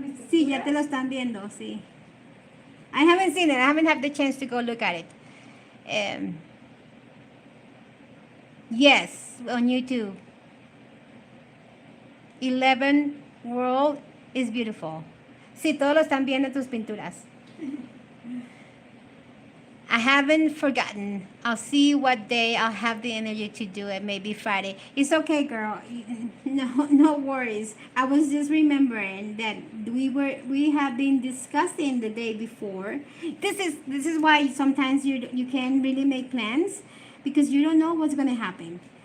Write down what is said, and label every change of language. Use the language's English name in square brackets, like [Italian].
[Spanish] Sí, ya te lo están viendo, sí. [English] I haven't seen it. I haven't had the chance to go look at it. Yes, on YouTube. 11 World is beautiful. [Spanish] Sí, todos lo están viendo tus pinturas. [English] I haven't forgotten. I'll see what day I'll have the energy to do it. Maybe Friday. It's okay, girl. No worries. I was just remembering that we have been discussing the day before. This is why sometimes you can't really make plans because you don't know what's gonna happen.